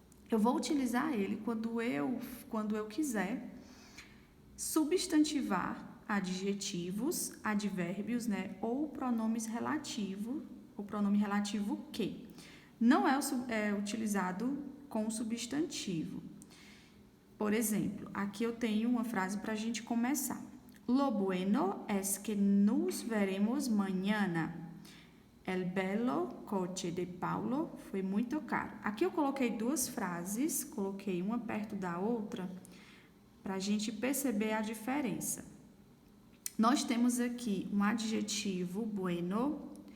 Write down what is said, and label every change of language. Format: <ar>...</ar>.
<pt>Eu vou utilizar ele quando eu quiser substantivar adjetivos, advérbios, né, ou pronomes relativos, o pronome relativo que não é utilizado com substantivo. Por exemplo, aqui eu tenho uma frase para a gente começar.</pt> <es>Lo bueno es que nos veremos mañana. El bello coche de Paulo</es> <pt>foi muito caro. Aqui eu coloquei duas frases, coloquei uma perto da outra, para a gente perceber a diferença. Nós temos aqui um adjetivo bueno.</pt>